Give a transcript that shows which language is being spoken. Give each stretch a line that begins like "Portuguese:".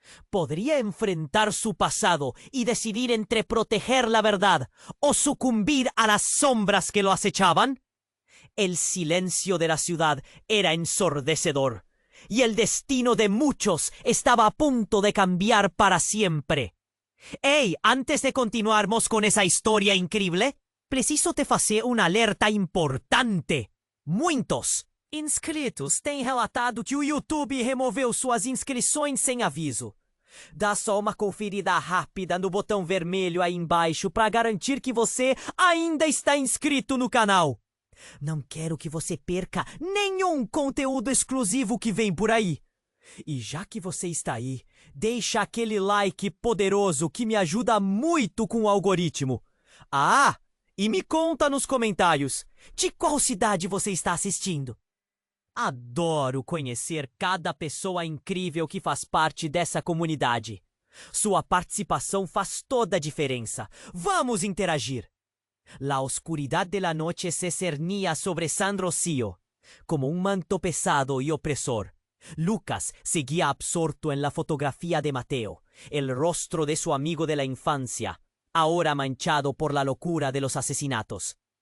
Spanish: ¿Podría enfrentar su pasado y decidir entre proteger la verdad o sucumbir a las sombras que lo acechaban? El silencio de la ciudad era ensordecedor, y el destino de muchos estaba a punto de cambiar para siempre. ¡Hey!
Portuguese: Antes de continuarmos
Spanish: con esa historia increíble,
Portuguese: preciso te fazer uma alerta importante. Muitos inscritos têm relatado que o YouTube removeu suas inscrições sem aviso. Dá só uma conferida rápida no botão vermelho aí embaixo para garantir que você ainda está inscrito no canal. Não quero que você perca nenhum conteúdo exclusivo que vem por aí. E já que você está aí, deixa aquele like poderoso que me ajuda muito com o algoritmo. Ah, e me conta nos comentários de qual cidade você está assistindo. Adoro conhecer cada pessoa incrível que faz parte dessa comunidade. Sua participação faz toda a diferença. Vamos interagir.
Spanish: La oscuridad de la noche se cernía sobre San Rocío, como un manto pesado y opresor. Lucas seguía absorto en la fotografía de Mateo, el rostro de su amigo de la infancia, ahora manchado por la locura de los asesinatos.